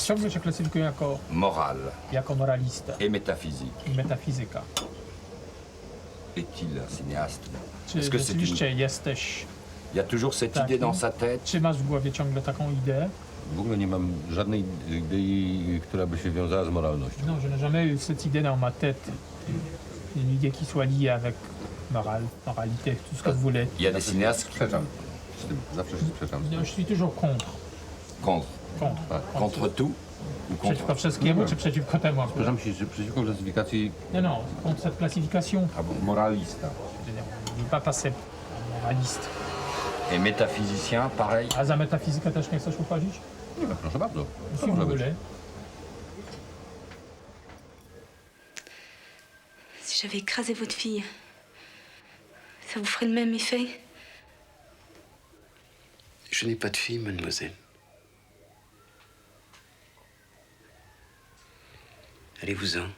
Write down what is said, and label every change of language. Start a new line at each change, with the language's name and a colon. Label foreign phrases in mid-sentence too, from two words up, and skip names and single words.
Polish: Ciągle się klasyfikuje moral jako moralista
French: et métaphysique.
Polish: i metafizyka.
French: Est-il un cinéaste?
Polish: Czy
French: Est-ce que c'est
Polish: rzeczywiście jesteś...
French: Il y a toujours cette
Polish: takim?
French: idée dans sa tête.
Polish: Czy masz w głowie ciągle taką ideę? W ogóle nie mam żadnej idei, która by się wiązała z moralnością.
French: Non, je n'ai jamais eu cette idée dans ma tête. Une idée qui soit liée avec moralité, tout ce que vous voulez. Il y a des cinéastes
Polish: Sprzeczam z tym, zawsze się sprzeczam z tym.
French: Je suis toujours contre. contre. Contre tout ou contre...
Polish: Przeciwko wszystkiemu, czy przeciwko temu? Sprzeczam się przeciwko klasyfikacji
French: Non, contre cette classification.
Polish: moralista.
French: Je ne veux pas passer moraliste. Et métaphysicien, pareil.
Polish: A za metafizykę też nie chcesz uchodzić? Nie, proszę bardzo.
French: Si vous voulez. Si j'avais écrasé votre fille, ça vous ferait le même effet? Je n'ai pas de fille, mademoiselle. Allez-vous-en.